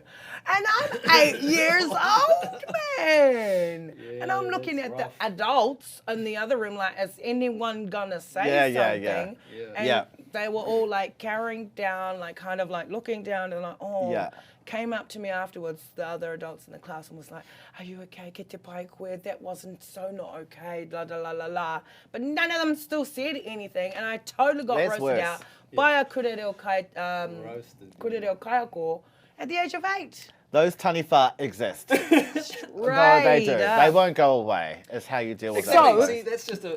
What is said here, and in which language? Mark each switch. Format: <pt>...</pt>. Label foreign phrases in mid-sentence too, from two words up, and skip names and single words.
<en>And I'm 8 years old, man. Yeah, and I'm looking that's at rough. the adults in the other room like, is anyone gonna say something? Yeah. And they were all like carrying down, like kind of like looking down and like, came up to me afterwards, the other adults in the class, and was like, are you okay,</en> <mi>ke te pai koe?</mi> <en>That wasn't so not okay, la la la la la. But none of them still said anything, and I totally got That's roasted worse. out by a</en> <mi>kurereo kaiako</mi> <en>at the age of 8. Those taniwha exist. Right. No, they do. They won't go away. It's how you deal with Exactly. it. See, that's just a</en>